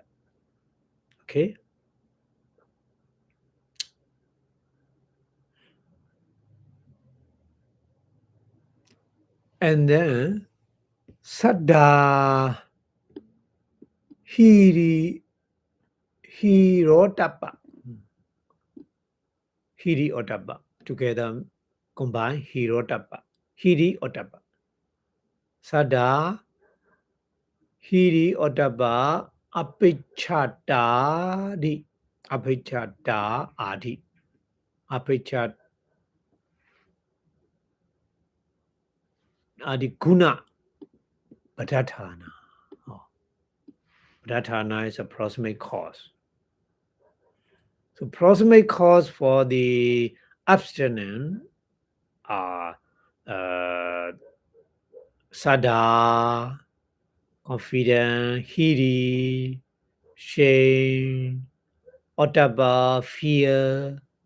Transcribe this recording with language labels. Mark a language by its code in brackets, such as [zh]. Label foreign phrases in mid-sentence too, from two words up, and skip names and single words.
[en] Okay? And then [pi] Saddha Hirotapa. Hiri Otapa. [en] Together combine Hirotapa. [pi] hiri ottappa. Sada hiri ottappa apicchata apicchata adi. Apicchata adi guna Abhidhamma. [en] Oh, Abhidhamma is a proximate cause. So proximate cause for the abstinence are sada, confidence, hiri, shame, ottappa, fear.